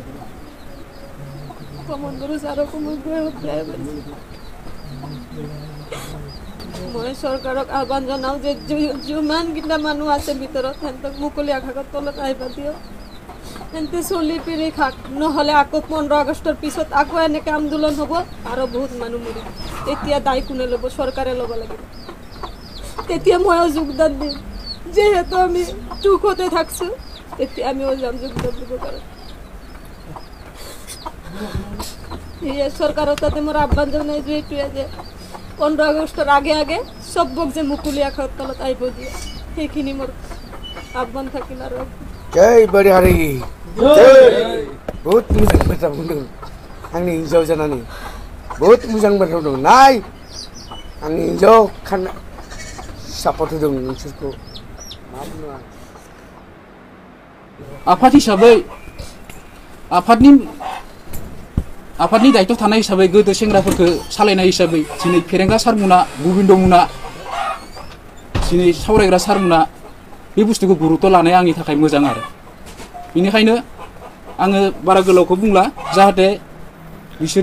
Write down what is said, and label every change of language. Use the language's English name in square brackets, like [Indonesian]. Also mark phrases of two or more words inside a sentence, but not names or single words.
[Assamese] প্ৰমোদ বড়ো ছাৰকো মই গৈ উঠাই মই চৰকাৰক আহ্বান জনাওঁ যে যিমানকেইটা মানুহ আছে ভিতৰত সিহঁতক মুকলি আকাশৰ তলত আহিব দিয়ক এনতে চলি পিৰি খাক নহ'লে আকৌ 15 আগষ্টৰ পিছত আকৌ এনেকৈ আন্দোলন হ'ব আৰু বহুত মানুহ মৰিব তেতিয়া দায় কোনে ল'ব চৰকাৰে ল'ব লাগিব তেতিয়া ময়ো যোগদান দিম যিহেতু আমি দুখতে থাকছোঁ তেতিয়া আমিও যাম যোগদান দিব কাৰণে সেয়ে চৰকাৰৰ তাতে মোৰ আহ্বান জনাইছোঁ এইটোৱে যে 15 আগষ্টৰ আগে চবক যে মুকলি আকাশৰ তলত আহিব দিয়ে সেইখিনি মোৰ আহ্বান থাকিল আৰু [Bodo] जय बड़ी हारि बहुत मोजां बाथ्रा बुंदों आंनि हिन्जाव जानानै बहुत मोजां बाथ्रा बुंदों नाय आंनि हिन्जाव सापर्ट होदों नोंसोरखौ मा बुङो आफाद हिसाबै आफादनि दायित्व थानाय हिसाबै गोदो सेंग्राफोरखौ सालायनाय हिसाबै दिनै फेरेंगा सारमुना गोबिन्दमुना दिनै सावरायग्रा सारमुना बे बुस्थुखौ गुरुत्व लानाया आंनि थाखाय मोजां आरो बेनिखायनो आङो बारा गोलावखौ बुंला जाहाथे बिसोरो